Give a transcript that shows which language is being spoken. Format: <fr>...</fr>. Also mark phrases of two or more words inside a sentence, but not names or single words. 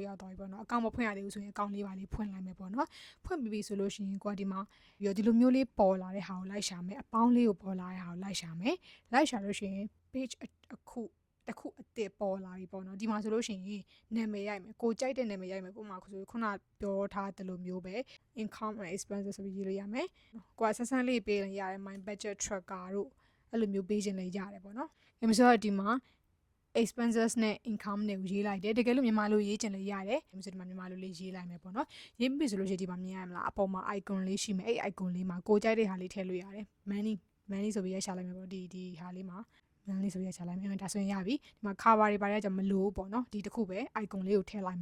<my>ရောက်သွားပြီပေါ့နော် account မဖွင့်ရသေးဘူးဆိုရင် account လေးပါလေးဖွင့်လိုက်မယ်ပေါ့နော်ဖွင့်ပြီးပြီဆိုလို့ရှိရင်ကိုကဒီမှာပြီးတော့ဒီလိုမျိုးလေးပေါ်လာတဲ့ဟာကိုလိုက်ရှာမယ်အပေါင်းလေးကိုပေါ်လာတဲ့ဟာကိုလိုက်ရှာမယ်လိုက်ရှာလို့ရှိရင် page တစ်ခုအသစ်ပေါ်လာပြီပေါ့နော်ဒီမှာဆိုလို့ရှိရင်နာမည်ရိုက်မယ်ကိုကြိုက်တဲ့နာမည်ရိုက်မယ်ပုံမှန်ဆိုခုနပြောထားတယ်လို့မျိုးပဲ</my> <en>income and expenses</en> <my>ဆိုပြီးရေးလို့ရမယ်ကိုကဆက်ဆန်းလေးပေးရင်ရတယ်</my> <en>my budget tracker</en> <my>တို့အဲ့လိုမျိုးပေးခြင်းလည်းရတယ်ပေါ့နော်ဒါမျိုးဆိုတော့ဒီမှာ expenses နဲ့ income တွေကိုရေးလိုက်တယ်တကယ်လို့မြန်မာလိုရေးခြင်းလည်းရတယ်ဒါမျိုးဆိုဒီမှာမြန်မာလိုလေးရေးလိုက်မယ်ပေါ့နော်ရေးပြီဆိုလို့ရှိရင်ဒီမှာမြင်ရမလားအပေါ်မှာ icon လေးရှိမယ်အဲ့ icon လေးမှာကိုကြိုက်တဲ့ဟာလေးထည့်လို့ရတယ် money ဆိုပြီးရရှာလိုက်မယ်ပေါ့ဒီဟာလေးမှာလေးဆိုရချလိုက်မယ်ဒါဆိုရင်ရပြီဒီမှာ cover တွေပါရကြမလို့ပေါ့နော်ဒီတစ်ခုပဲ icon လေးကိုထည့်လိုက်</my>